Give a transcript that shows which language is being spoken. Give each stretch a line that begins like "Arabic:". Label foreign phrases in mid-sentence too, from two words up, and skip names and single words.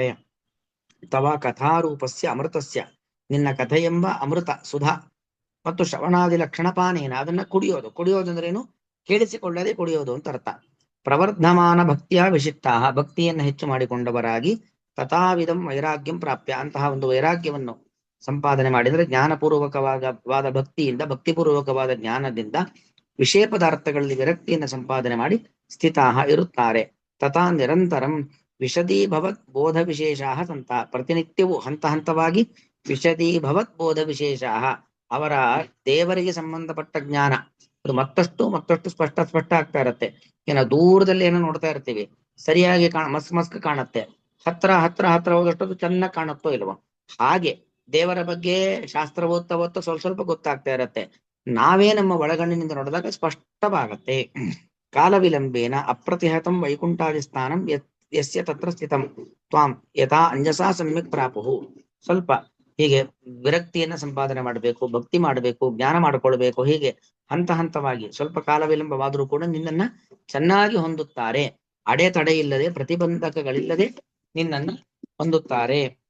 Sanskrit: ತವ ಕಥಾರೂಪಸ್ಯ ಅಮೃತಸ್ಯ.
Kannada: ನಿನ್ನ ಕಥೆ ಎಂಬ ಅಮೃತ ಸುಧಾ ಮತ್ತು
Sanskrit: ಶ್ರವಣಾದಿ ಲಕ್ಷಣ ಪಾನೇನ.
Kannada: ಅದನ್ನ ಕುಡಿಯೋದು. ಕುಡಿಯೋದಂದ್ರೇನು? ಕೇಳಿಸಿಕೊಳ್ಳದೆ ಕುಡಿಯೋದು ಅಂತ ಅರ್ಥ.
Sanskrit: ಪ್ರವರ್ಧಮಾನ ಭಕ್ತಿಯ ವಿಶಿಷ್ಟಾಹ.
Kannada: ಭಕ್ತಿಯನ್ನು ಹೆಚ್ಚು ಮಾಡಿಕೊಂಡವರಾಗಿ
Sanskrit: ತಥಾವಿಧಂ ವೈರಾಗ್ಯಂ ಪ್ರಾಪ್ಯ.
Kannada: ಅಂತಹ ಒಂದು ವೈರಾಗ್ಯವನ್ನು ಸಂಪಾದನೆ ಮಾಡಿದರೆ ಜ್ಞಾನಪೂರ್ವಕವಾದ ಭಕ್ತಿಯಿಂದ, ಭಕ್ತಿಪೂರ್ವಕವಾದ ಜ್ಞಾನದಿಂದ ವಿಷಯ ಪದಾರ್ಥಗಳಲ್ಲಿ ವಿರಕ್ತಿಯನ್ನು ಸಂಪಾದನೆ ಮಾಡಿ ಸ್ಥಿತಾಹ ಇರುತ್ತಾರೆ.
Sanskrit: ತಥಾ ನಿರಂತರಂ ವಿಶದೀಭವತ್ ಬೋಧ ವಿಶೇಷಾ ಸಂತ.
Kannada: ಪ್ರತಿನಿತ್ಯವೂ ಹಂತ ಹಂತವಾಗಿ
Sanskrit: ವಿಶದೀಭವತ್ ಬೋಧ ವಿಶೇಷಾ,
Kannada: ಅವರ ದೇವರಿಗೆ ಸಂಬಂಧಪಟ್ಟ ಜ್ಞಾನ ಅದು ಮತ್ತಷ್ಟು ಮತ್ತಷ್ಟು ಸ್ಪಷ್ಟ ಆಗ್ತಾ ಇರುತ್ತೆ. ಏನೋ ದೂರದಲ್ಲಿ ಏನೋ ನೋಡ್ತಾ ಇರ್ತೀವಿ, ಸರಿಯಾಗಿ ಮಸ್ಕ್ ಕಾಣುತ್ತೆ. ಹತ್ರ ಹೋದಷ್ಟು ಚೆನ್ನಾಗಿ ಕಾಣುತ್ತೋ ಇಲ್ವೋ, ಹಾಗೆ ದೇವರ ಬಗ್ಗೆ ಶಾಸ್ತ್ರ ಓದ್ತಾ ಸ್ವಲ್ಪ ಗೊತ್ತಾಗ್ತಾ ಇರತ್ತೆ. ನಾವೇ ನಮ್ಮ ಒಳಗಣ್ಣಿನಿಂದ ನೋಡಿದಾಗ ಸ್ಪಷ್ಟವಾಗತ್ತೆ.
Sanskrit: ಕಾಲ ವಿಲಂಬೇನ ಅಪ್ರತಿಹತಂ ವೈಕುಂಠಾದಿ ಸ್ಥಾನಂ ಯಸ್ಯ ತತ್ರ ಸ್ಥಿತಂ ತ್ವಾಂ ಯಥಾ ಅಂಜಸಾ ಸಮ್ಯಕ್ ಪ್ರಾಪುಹು.
Kannada: ಸ್ವಲ್ಪ ಹೀಗೆ ವಿರಕ್ತಿಯನ್ನ ಸಂಪಾದನೆ ಮಾಡಬೇಕು, ಭಕ್ತಿ ಮಾಡಬೇಕು, ಜ್ಞಾನ ಮಾಡಿಕೊಳ್ಬೇಕು. ಹೀಗೆ ಹಂತ ಹಂತವಾಗಿ ಸ್ವಲ್ಪ ಕಾಲ ವಿಳಂಬವಾದರೂ ಕೂಡ ನಿನ್ನನ್ನ ಚೆನ್ನಾಗಿ ಹೊಂದುತ್ತಾರೆ. ಅಡೆತಡೆ ಇಲ್ಲದೆ, ಪ್ರತಿಬಂಧಕಗಳಿಲ್ಲದೆ ನಿನ್ನನ್ನು ಹೊಂದುತ್ತಾರೆ.